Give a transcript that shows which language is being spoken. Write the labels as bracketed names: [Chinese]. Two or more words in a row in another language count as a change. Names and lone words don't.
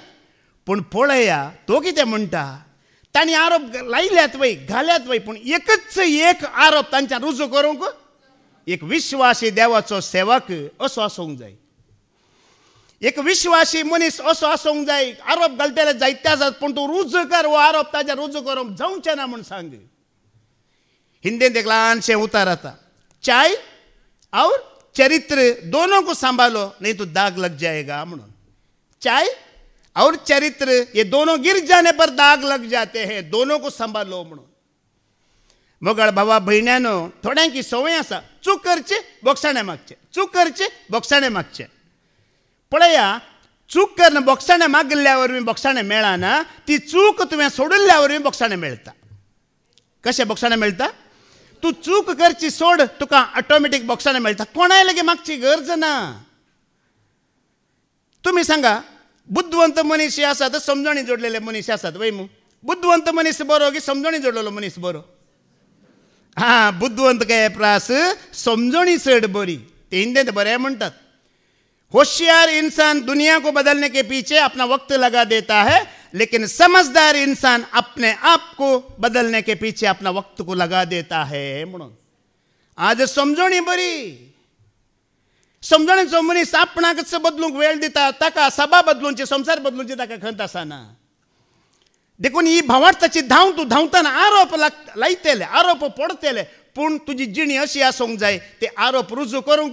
[Konkani] पूण पळया तो कितें म्हणटा तांणी आरोप लायल्यात वय घाल्यात वय पूण एकच एक आरोप तांच्यान रुजू करूंक एक विश्वासी देवाचो सेवक असो आसूंक जाय. एक विश्वासी मनीस असो आसूंक जाय. आरोप घालतले जायते आसात पूण तूं रुजू कर वो आरोप ताजेर रुजू करूंक जावचें ना म्हूण सांग. हिंदीन एक ल्हानशें उतार आता, [Hindi] चाय और चरित्र दोनों को संभालो नहीं तो दाग लग जाएगा म्हणून. चाय और चरित्र ये दोनों गिर जाने पर दाग लग जाते हैं, दोनों को संभालो म्हणून. [Konkani] मोगाळ भावा भयण्यानो थोड्यांकी सवय आसा चूक करचे बोगसाणे मागचे, चूक करचे बोगसाणे मागचे. पळया चूक करून बोगसाणे मागल्या वरवीं बोगसाणे मेळना, ती चूक तुवें सोडिल्ल्या वरवीं बोगसाणे मेळटा. कशें बोगसाणे मेळटा? तूं चूक करची सोड तुका ऑटोमॅटीक बोगसाणे मेळटा. कोणाय लेगीत मागची गरज ना. तुमी सांगा बुद्धवंत मनीस आसात समजणी जोडलेले मनीस आसात वय मू. बुद्धवंत मनीस बरो की समजणी जोडलेलो मनीस बरो? बुद्धवंत काय प्रास समजणी चड बरी. ते हिंदीत बरें म्हणटात, [Hindi] होशियार इंसान दुनिया को बदलने के पीछे अपना वक्त लगा देता है लेकिन समझदार इंसान अपने आप को बदलने के पीछे अपना वक्त को लगा देता है म्हणून. [Konkani] आज समजणी बरी. समजणेचो मनीस आपणाकच बदलूंक वेळ दिता, ताका सभा बदलूंची संसार बदलूंची ताका खंत आसना. देखून ही भावार्थाची धांव तूं धांवताना आरोप लायतले, आरोप पडतले, पूण तुजी जिणी अशी आसूंक जाय ते आरोप रुजू करूंक.